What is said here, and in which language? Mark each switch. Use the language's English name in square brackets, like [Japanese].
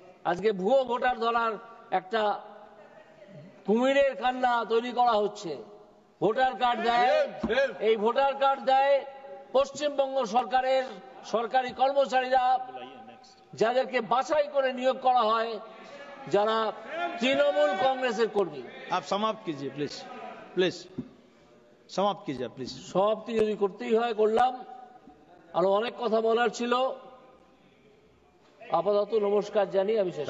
[Bangla] আজকে ভুয়ো ভোটার ধরার একটা কুমিরের কান্না তৈরি করা হচ্ছে। ভোটার কার্ড দেয়, এই ভোটার কার্ড দেয় পশ্চিমবঙ্গ সরকারের সরকারি কর্মচারীরা, যাদেরকে বাছাই করে নিয়োগ করা হয়, যারা তৃণমূল কংগ্রেসের কর্মী। [Hindi] आप समाप्त कीजिए प्लीज, प्लीज समाप्त कीजिए प्लीज। [Bangla] সমাপ্তি যদি করতেই হয় করলাম, আরো অনেক কথা বলার ছিল। আপাতত নমস্কার জানিয়ে আমি শেষ।